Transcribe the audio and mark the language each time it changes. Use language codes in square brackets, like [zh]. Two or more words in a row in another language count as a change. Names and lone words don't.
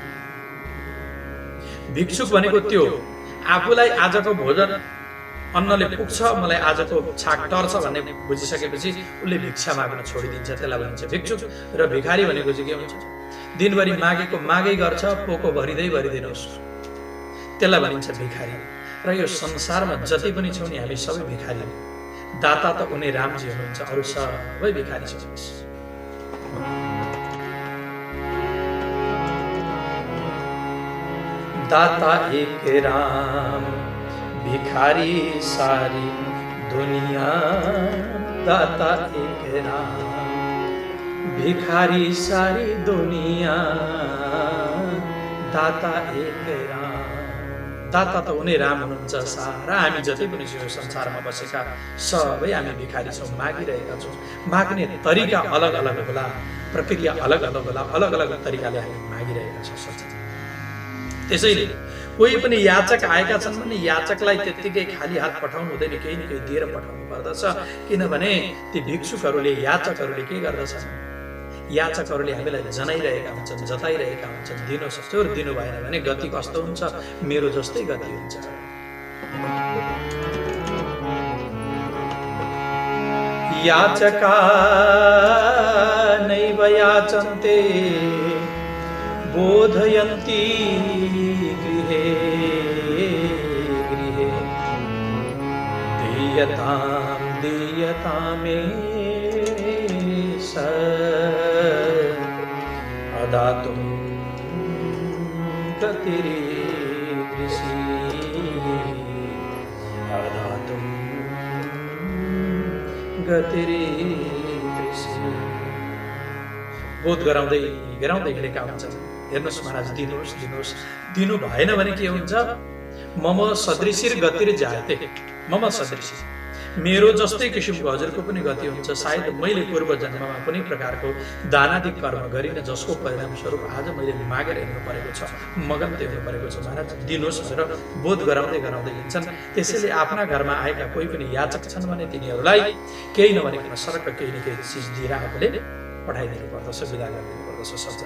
[ne] भिक्षुक भनेको त्यो आफूलाई आजको भोजन अन्नले पुग्छ, मलाई आजको छाक टर्छ भन्ने बुझिसकेपछि उसले भिक्षा माग्न छोडिदिन्छ, त्यसलाई भनिन्छ भिक्षुक। र भिखारी भनेको चाहिँ के हुन्छ, दिनभरि मागेको मागै गर्छ, पोको भरिँदै भरिदिनुहोस्, त्यसलाई भनिन्छ भिखारी। र यो संसारमा जति पनि छौँ नि हामी सबै भिखारी। दाता त उनी रामजी हुनुहुन्छ, अरू सबै भिखारी छौँ। [hi] दाता एक राम, भिखारी सारी दुनिया। दाता एक राम, भिखारी सारी दुनिया। दाता एक राम। [ne] दाता त उनी राम हुनुहुन्छ, सारा हामी जति पनि छौँ संसारमा बसेका सबै हामी भिखारी छौँ, मागिरहेका छौँ। माग्ने तरिका अलग अलग होला, प्रक्रिया अलग अलग होला, अलग अलग तरिकाले हामी मागिरहेका छौँ। त्यसैले कोही पनि याचक आएका छन् भने याचकलाई त्यत्तिकै खाली हात पठाउनु हुँदैन, केही न केही दिएर पठाउनु पर्दछ। किनभने ती भिक्षुकहरूले, याचकहरूले के गर्दछन्? याचकहरूले हामीलाई जनाइरहेका हुन्छन्, जताइरहेका हुन्छन्, दिनुहोस् हजुर, दिनु भएन भने गति कस्तो हुन्छ, मेरो जस्तै गति हुन्छ। [sa] याचका नैव याचन्ते बोधयन्ति गृहे गृहे। दीयतां दीयतामे अदातुं गतिरीदृशी। अदातुं गतिरीदृशी। [ne] बोध गराउँदै गराउँदै हिँडेका हुन्छन्। हेर्नुहोस् महाराज, दिनुहोस् दिनुहोस्, दिनु भएन भने के हुन्छ? [sa] मम सदृशिर गतिर जाते। मम सदृशी, [ne] मेरो जस्तै किसिमको हजुरको पनि गति हुन्छ। सायद मैले पूर्व जन्ममा कुनै प्रकारको दानादि कर्म गरिन, जसको परिणामस्वरूप आज मैले मागेर हिँड्नु परेको छ, मगन्ते हुनु परेको छ। महाराज दिनुहोस् भनेर बोध गराउँदै गराउँदै हिँड्छन्। त्यसैले आफ्ना घरमा आएका कोही पनि याचक छन् भने तिनीहरूलाई केही नभनिकन सरक केही न केही चिज दिएर आफूले पठाइदिनु पर्दछ, विदा गरिदिनु पर्दछ सज्जन।